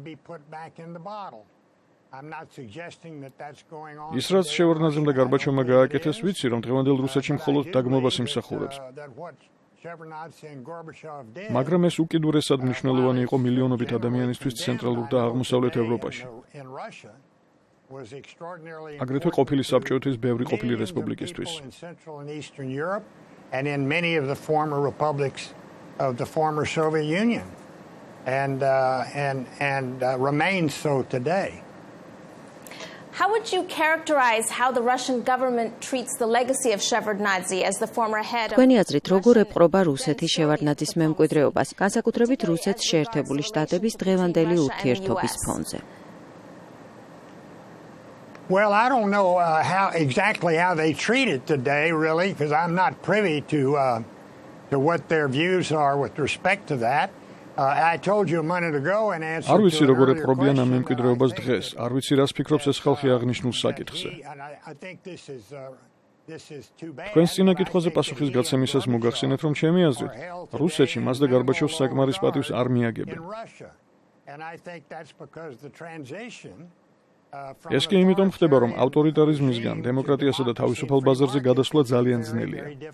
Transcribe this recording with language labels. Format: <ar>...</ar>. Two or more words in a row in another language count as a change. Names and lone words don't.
<ka>ის რაც შევარდნაძემ და გარბაჩოვმა გააკეთეს, ვიცი, რომ დღევანდელ რუსეთში მხოლოდ დაგმობას იმსახურებს. მაგრამ ეს უკიდურესად მნიშვნელოვანი იყო მილიონობით ადამიანისთვის ცენტრალურ და აღმოსავლეთ ევროპაში. აგრეთვე ყოფილი საბჭოეთის ბევრი ყოფილი რესპუბლიკისთვის.</ka> <en>And in many of the former republics of the former Soviet Union, and remains so today. How would you characterize how the Russian government treats the legacy of Shevardnadze as the former head of?</en> <ka>თქვენი აზრით, როგორ ეპყრობა რუსეთი შევარდნაძის მემკვიდრეობას, განსაკუთრებით რუსეთს შეერთებული შტატების დღევანდელი ურთიერთობის ფონზე?</ka> <en>Well, I don't know exactly how they treat it today, really, because I'm not privy to to what their views are with respect to that. I told you a minute ago an answer</en> <ka>არ ვიცი</ka> <en>to</en> <ka>როგორ</ka> <en>an earlier</en> <ka>ეპყრობიან ამ</ka> <en>question.</en> <ka>მემკვიდრეობას დღეს, არ ვიცი რას ფიქრობს ეს ხალხი აღნიშნულ საკითხზე.</ka> <en>I think this is too bad.</en> <ka>თქვენს წინა კითხვაზე პასუხის გაცემისას მოგახსენეთ, რომ ჩემი აზრით, რუსეთში მას და გარბაჩოვს საკმარის პატივს არ მიაგებენ. ეს კი იმიტომ ხდება, რომ ავტორიტარიზმისგან დემოკრატიასა და თავისუფალ ბაზარზე გადასვლა ძალიან ძნელია.</ka>